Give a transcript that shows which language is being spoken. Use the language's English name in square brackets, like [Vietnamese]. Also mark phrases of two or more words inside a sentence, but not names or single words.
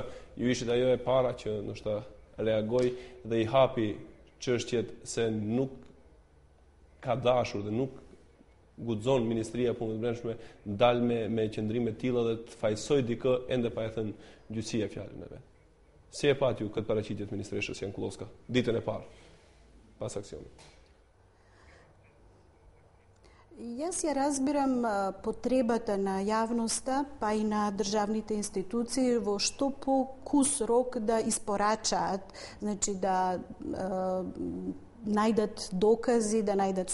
[Albanian] Ju ishit ajo e para që ndoshta reagoi dhe i hapi çështjet se nuk ka dashur dhe nuk guxon Ministria e Punëve të Brendshme dalë me qëndrime të tilla dhe të fajsoj dikë ende pa e thënë gjyqësia fjalën e vet. Si e pat ju këtë paraqitje të ministreshës Jankullovska ditën e parë pas aksionit? [Macedonian] Јас ја разбирам потребата на јавноста, па и на државните институции во што по-кус рок да испорачаат, значи да најдат докази, да најдат